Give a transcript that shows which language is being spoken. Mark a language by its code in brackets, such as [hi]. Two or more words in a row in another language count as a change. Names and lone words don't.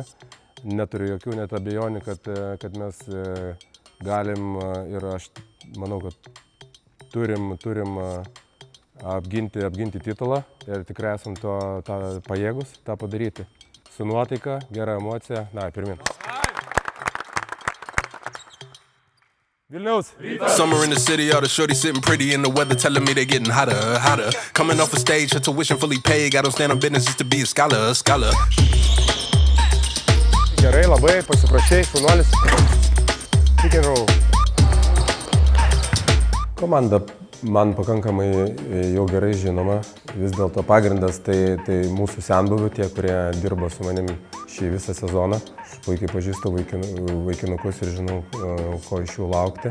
[lt] Neturiu jokių net abejonių, kad mes galim ir aš manau, kad turim apginti titulą ir tikrai esam pajėgus tą padaryti. Su nuotaika, gera emocija, pirmin. Vilniaus! [en] Summer in the city, all the shorties sitting pretty in the weather, telling me they're getting hotter. Coming off a stage, her tuition fully paid, got on stand on business just to be a scholar. [lt] Gerai, labai, pasiprašai, šaunuolis. [en] Kick and roll. [lt] Komanda man pakankamai jau gerai žinoma. Vis dėlto pagrindas tai mūsų senbuvių, tie, kurie dirbo su manim šį visą sezoną. Aš puikiai pažįstu vaikinukus ir žinau, ko iš jų laukti.